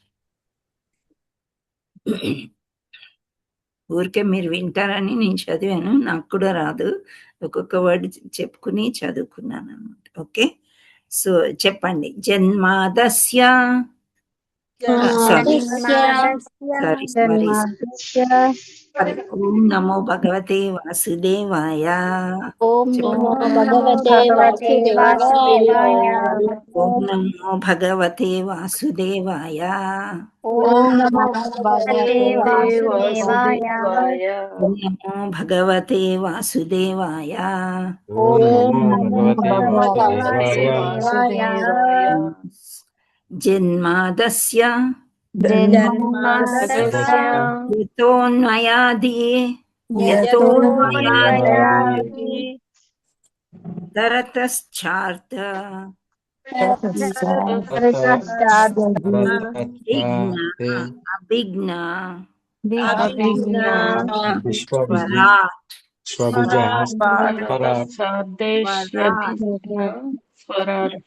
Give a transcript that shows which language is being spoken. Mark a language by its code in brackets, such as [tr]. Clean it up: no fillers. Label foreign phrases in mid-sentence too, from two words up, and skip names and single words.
[te] ఊరికే మీరు వింటారని నేను చదివాను, నాకు కూడా రాదు. ఒక్కొక్క వర్డ్ చెప్పుకుని చదువుకున్నాను అన్నమాట. ఓకే, సో చెప్పండి. [sa] జన్మాదస్య ఓం నమో భగవతే వాసుదేవాయ, ఓం నమో భగవతే వాసుదేవాయ, ఓం నమో భగవతే వాసుదేవాయ, ఓం నమో భగవతే వాసుదేవాయ, ఓం నమో భగవతే వాసుదేవాయ. ఓం నమో భగవతే వాసుదేవాయ. జన్మాదస్య యతోన్మయాది తరతశ్చార్త అభిజ్ఞ స్వరాట్.